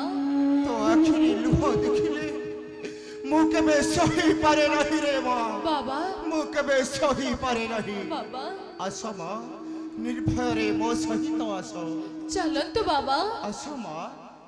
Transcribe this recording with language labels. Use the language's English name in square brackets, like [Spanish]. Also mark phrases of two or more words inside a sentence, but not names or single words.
[Odia] ତୋ ଆଖିରେ ଲୁହ ଦେଖିଲେ ମୁଁ କେବେ ସହି ପାରେ ନାହିଁ ରେ ମା। বাবা ମୁଁ କେବେ ସହି ପାରେ ନାହିଁ। বাবা ଆସ ମା ନିର୍ଭୟରେ ମୋ ସହିତ ଆସ। ଚଳନ୍ତ ବାବା ଆସ ମା।